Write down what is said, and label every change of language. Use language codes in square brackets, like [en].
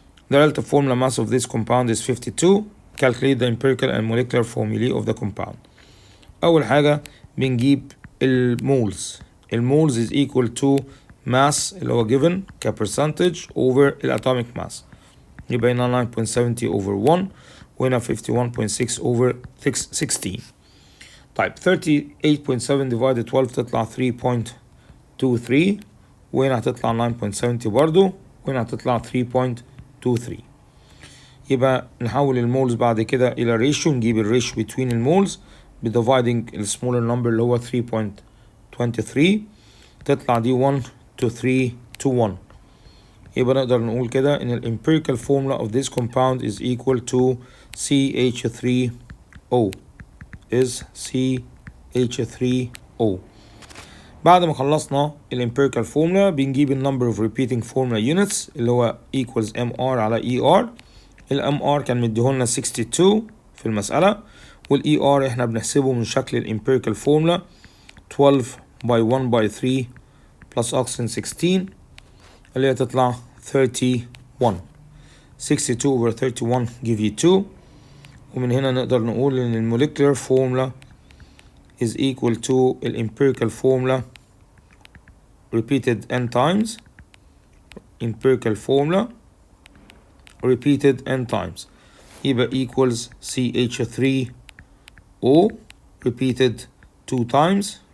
[en] The relative formula mass of this compound is 52. Calculate the empirical and molecular formulae of the compound. [ar] أول حاجة بنجيب المولز. [en] المولز is equal to mass اللي هو given كpercentage over الatomic mass. [ar] يبقى هنا 9.70 over 1 وهنا 51.6 over 16. طيب 38.7 divided 12 تطلع 3.23 وهنا هتطلع 9.70 برضو وهنا هتطلع 3.23. يبقى نحول المولز بعد كده إلى ريشيو. نجيب الريشيو between المولز dividing السمولر نمبر اللي هو 3.23 تطلع دي 1 to 3 to 1. يبقى نقدر نقول كده إن [en] empirical formula of this compound is equal to CH3O is CH3O. [ar] بعد ما خلصنا [en] empirical formula بنجيب number of repeating formula units اللي هو equals MR على ER. [ar] MR كان مديهولنا 62 في المسألة ER احنا بنحسبه من شكل empirical formula [en] 12 by 1 by 3 plus oxygen 16 [ar] اللي هي تطلع 31. [en] 62 over 31 give you 2. [ar] ومن هنا نقدر نقول ان [en] molecular formula is equal to empirical formula repeated n times. Empirical formula repeated n times يبقى equals CH3O repeated 2 times.